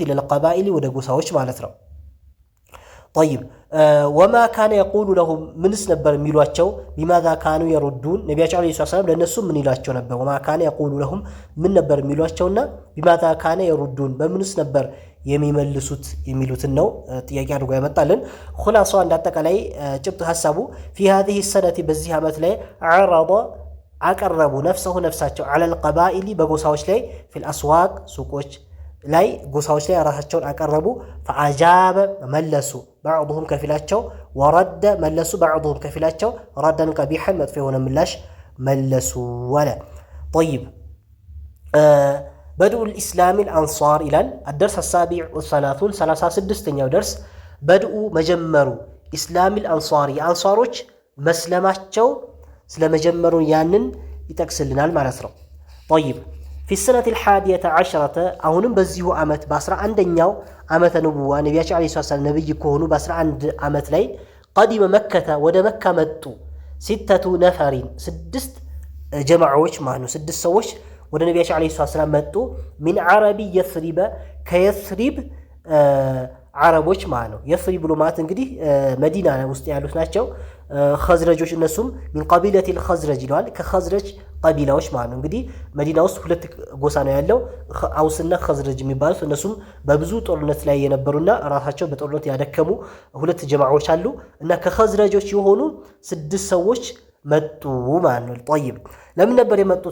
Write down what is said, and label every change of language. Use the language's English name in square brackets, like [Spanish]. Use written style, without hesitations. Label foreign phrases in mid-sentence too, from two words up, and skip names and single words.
[Arabic] إلى القبائل [Amharic] ወደ ጎሳዎች ማለት ነው። [Arabic] طيب وما كان يقول لهم [Amharic] ምንስ ነበር የሚሏቸው? [Arabic] بماذا كانوا يردون [Amharic] ነቢያቸው [Arabic] عليه السلام [Amharic] ለእነሱ ምን ይሏቸው ነበር? [Arabic] وما كان يقول لهم [Amharic] ምን ነበር የሚሏቸውና [Arabic] بماذا كان يردون [Amharic] በምንስ ነበር የሚመልሱት የሚሉትን ነው ጥያቄ አድርጎ ያመጣልን። ኹላሷ እንዳጠቃላይ ጭብጥ ሐሳቡ [Arabic] في هذه السنة [Amharic] በዚህ ዓመት ላይ عرض አቀረቡ ነፍሳቸው [Arabic] على القبائل [Amharic] በጎሳዎች ላይ [Arabic] في الأسواق [Amharic] ሱቆች ላይ ጎሳዎች ላይ ራሳቸውን አቀረቡ። فأجاب መለሱ بعضهم ከፊላቸው ወረደ መለሱ بعضهم ከፊላቸው [Arabic] ردا قبيحا [Amharic] መጥፎ የሆነ ምላሽ መለሱ ወለ طيب [Arabic] بدء الإسلام الأنصار إلى الدرس السابع والثلاثون 36ኛው درس بدء መጀመሩ إسلام الأنصار [Amharic] አንሷሮች መስለማቸው ስለመጀመሩ ያንን ይጠቅስልናል ማለት ነው። [Arabic] طيب في السنة 11 [Amharic] አሁንም በዚሁ ዓመት በ11ኛው ዓመተ ንቡዋ ነቢያችን [Arabic] عليه السلام [Amharic] ነብይ ከሆኑ በ11 ዓመት ላይ [Arabic] قدم مكة [Amharic] ወደ መካ መጡ ሲተቱ ነፈሪን ስድስት ጀማዓዎች ማለት ነው። ስድስት ሰዎች ወደ ነቢያችን [Arabic] عليه السلام [Amharic] መጡ። [Arabic] من عرب يثرب [Amharic] ከየስሪብ ዓረቦች ማለት ነው። የስሪብ ብሎ ማለት እንግዲህ መዲና ውስጥ ያሉት ናቸው። ኸዝረጆች እነሱም [Arabic] من قبيلة الخزرج [Amharic] ይለዋል። ከኸዝረጅ ቀቢላዎች ማለት ነው። እንግዲህ መዲና ውስጥ ሁለት ጎሳ ነው ያለው፣ አውስና ኸዝረጅ የሚባሉት። እነሱም በብዙ ጦርነት ላይ የነበሩና ራሳቸው በጦርነት ያደከሙ ሁለት ጀማዓዎች አሉ እና ከኸዝረጆች የሆኑ ስድስት ሰዎች መጡ ማለት ነው። ጠይብ ለምን ነበር የመጡት?